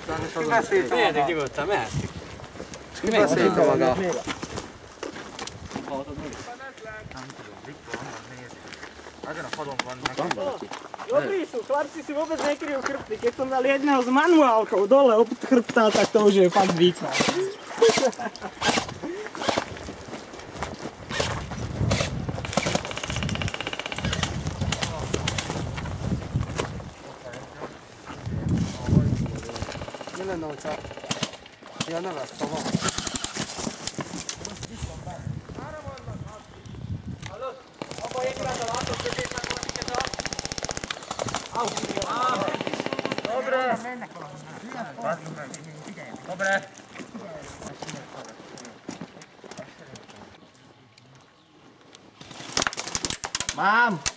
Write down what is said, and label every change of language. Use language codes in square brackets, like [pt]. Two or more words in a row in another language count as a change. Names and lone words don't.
[hu] Miért, hogy nyugodtan mehetünk? Kibeszélte maga. Ezen a padon van neki. [sk] Dobri su, chlapci si vôbec nekryjú chrbty. Keď som dal jedného s manuálkou dole od chrbta, tak to už je fakt výkon. [hu] Mi lenne, hogyha ilyen nem lesz szava? [sk] Dobre. Mám!